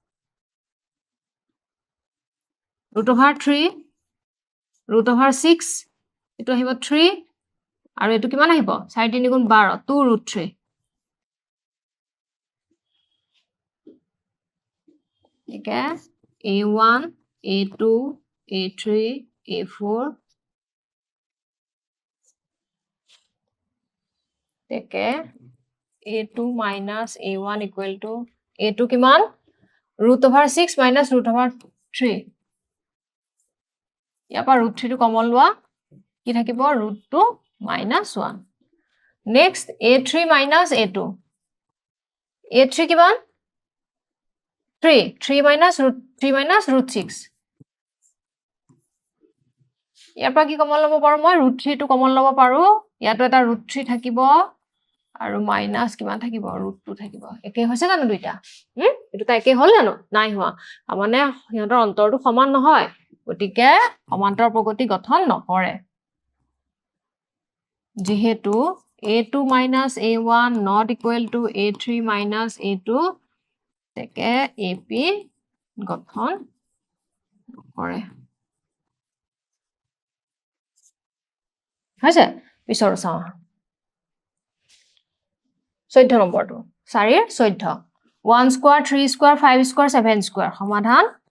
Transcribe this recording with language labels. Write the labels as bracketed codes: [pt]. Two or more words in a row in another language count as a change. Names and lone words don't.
[en] root over [as] 3 [en] root over [as] 6 এটো আহিব 3 আৰু এটো কিমান আহিব 4 3 গুণ 12 2 ৰুট 3 ঠিক আছে [en] a1 a2 a3 a4 তেকে a2 minus a1 equal to a2 কিমান root over 6 minus root over 3 [as] ইয়াৰ পৰা root 3 টো কমন লোৱা কি থাকিব [en] root 2 minus 1 next a3 minus a2 [as] a3 কিমান [en] 3 minus root 6 [as] ইয়াৰ পৰা কি কমন লব পাৰো মই root 3 টো কমন লব পাৰো ইয়াতো এটা root 3 থাকিব আৰু মাইনাস কিমান থাকিব root 2 থাকিব একে হৈছে জানো দুইটা এটোটা একে হল জানো নাই হোৱা মানে সিহঁতৰ অন্তৰটো সমান নহয় গতিকে সমান্তৰ প্ৰগতি গঠন নকৰে যেহেতু [en] a2 minus a1 not equal to a3 minus a2 [as] তেকে ap গঠন নকৰে হৈছে পিছৰ চাও 14 নম্বৰটো 4 14 1 স্কয়াৰ 3 স্কয়াৰ 5 স্কয়াৰ 7 স্কয়াৰ সমাধান